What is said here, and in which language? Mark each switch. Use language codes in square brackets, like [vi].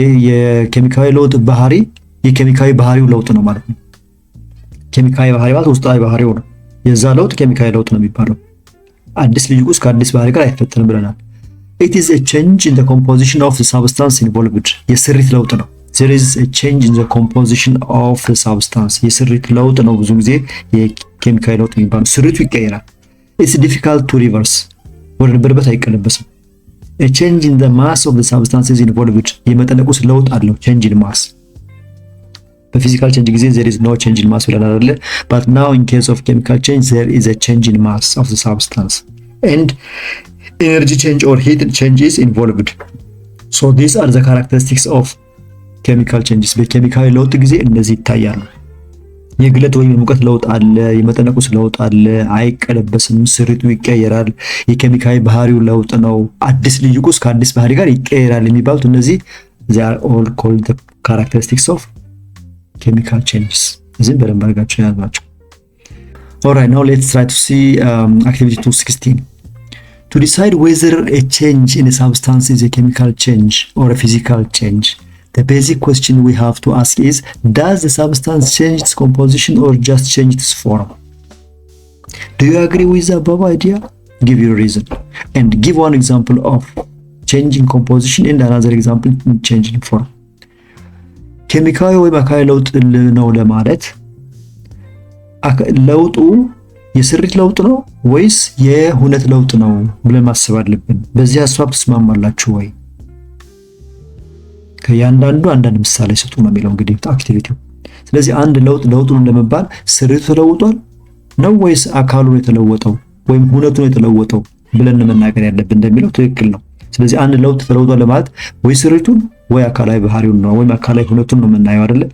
[am] የኬሚካዊ ለውጥ ባህሪ የኬሚካዊ ባህሪው ለውጥ ነው ማለት ነው። ኬሚካዊ ባህሪ ማለት ውስጣዊ ባህሪው ነው። የዛ ለውጥ ኬሚካዊ ለውጥ ነው የሚባለው። አዲስ ልዩ ቁስ ከአዲስ ባህሪ ጋር አይፈጠርም ብለናል። [en] It is a change in the composition of the substance involved. [am] የስሪት ለውጥ ነው። [en] There is a change in the composition of the substance. [am] የስሪት ለውጥ ነው ብዙ ጊዜ የኬሚካዊ ለውጥ የሚባለው። ስሪቱ ይቀየራል። [en] It's difficult to reverse. [am] ወደ ነበረበት አይቀለበስም። [en] A change in the mass of the substances involved. [am] የመጠነ ቁስ ለውጥ አለው [en] change in mass። [am] በፊዚካል ቼንጅ ጊዜ [en] there is no change in mass [am] ብለናል አይደለ? [en] But now in case of chemical change there is a change in mass of the substance and energy change or heat change is involved. So these are the characteristics of chemical changes. [am] በኬሚካዊ ለውጥ ጊዜ እነዚህ ይታያሉ። የግለት ወይም የሙቀት ለውጥ አለ፣ የመጠነ ቁስ ለውጥ አለ፣ አይቀለበስም፣ ስሪቱ ይቀየራል፣ የኬሚካዊ ባህሪው ለውጥ ነው፣ አዲስ ልዩ ቁስ ከአዲስ ባህሪ ጋር ይቀየራል የሚባሉት እነዚህ [en] they are all called the characteristics of chemical changes. [am] እዚህም በደንብ አድርጋችሁ ያዟቸው። [en] Alright, now let's try to see activity 216. To decide whether a change in a substance is a chemical change or a physical change, the basic question we have to ask is, does the substance change its composition or just change its form? Do you agree with the above idea? Give your reason and give one example of changing composition and another example in changing form. [am] ኬሚካዊ ወይም አካላዊ ለውጥ ነው ለማለት ለውጡ የስሪት ለውጥ ነው ወይስ የሁነት ለውጥ ነው ብለን ማሰብ አለብን። በዚህ ሐሳብ ተስማማላችሁ ወይ? ከያንዳንዱ አንዳንድ ምሳሌ ሰጡ ነው የሚለው እንግዲህ አክቲቪቲው። ስለዚህ አንድ ለውጡን ለመባል ስሪቱ ተለውጧል ነው ወይስ አካሉ የተለወጠው ወይም ሁነቱ የተለወጠው ብለን መናገር ያለብን እንደሚለው ትክክል ነው። ስለዚህ አንድ ለውጥ ተለውጧል ለማለት ወይ ስሪቱን ወይ አካላዊ ባህሪውን ነው ወይም አካላዊ ሁነቱን ነው የምናየው አይደለ?